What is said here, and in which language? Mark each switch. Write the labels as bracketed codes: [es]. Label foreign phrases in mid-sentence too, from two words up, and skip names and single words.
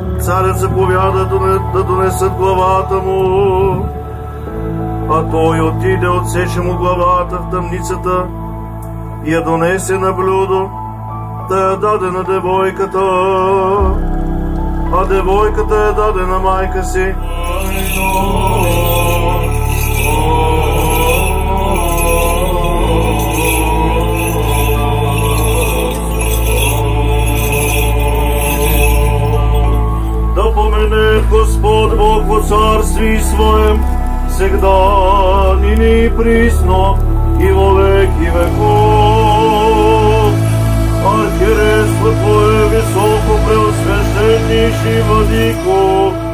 [bg] Царят заповяда да донесат главата му, а той отиде, отсече му главата в тъмницата и я донесе на блюдо, да я даде на девойката, а девойката я даде на майка си. [cu] Да помене Господ Бог во царствии Своем, всегда, ныне и присно, и во веки веков. Архиерейство Твое високо преосвященнейший владыко,